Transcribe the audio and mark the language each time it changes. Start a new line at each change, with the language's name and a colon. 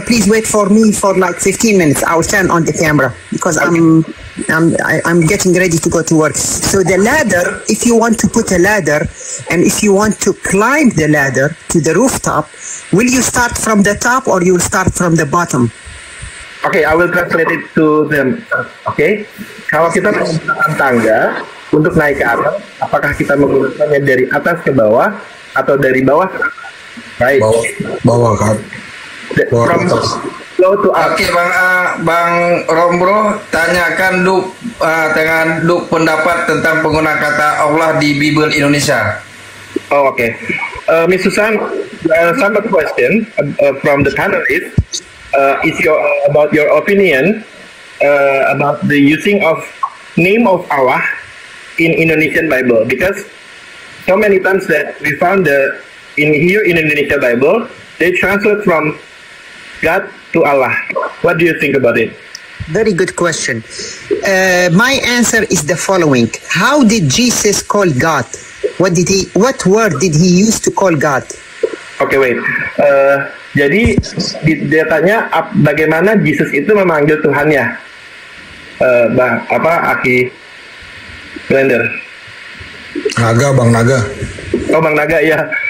English: Please wait for me for like 15 minutes. I will turn on the camera because I'm getting ready to go to work. So the ladder, if you want to put a ladder and if you want to climb the ladder to the rooftop, will you start from the top or you will start from the bottom? Okay, I will translate it to them.
Indonesian: Okay, kalau kita menggunakan tangga untuk naik ke atas, apakah kita menggunakannya dari atas ke bawah atau dari bawah ke atas?
English: Right.
Indonesian: Bawah kan.
English: From low to up.
Indonesian: Oke, Bang Rombro, tanyakan dengan pendapat tentang penggunaan kata Allah di Bible Indonesia.
English: Oh, okay. Miss Susan, some question from the panelists. Is about your opinion about the using of name of Allah in Indonesian Bible, because so many times that we found in Indonesia Bible they translate from God to Allah. What do you think about it? Very good question. My answer is the following. How did Jesus call God? What word did he use to call God? Oke, wait.
Indonesian: Jadi dia tanya bagaimana Jesus itu memanggil Tuhannya. Aki Blender. Bang Naga. Oh, Bang Naga, ya.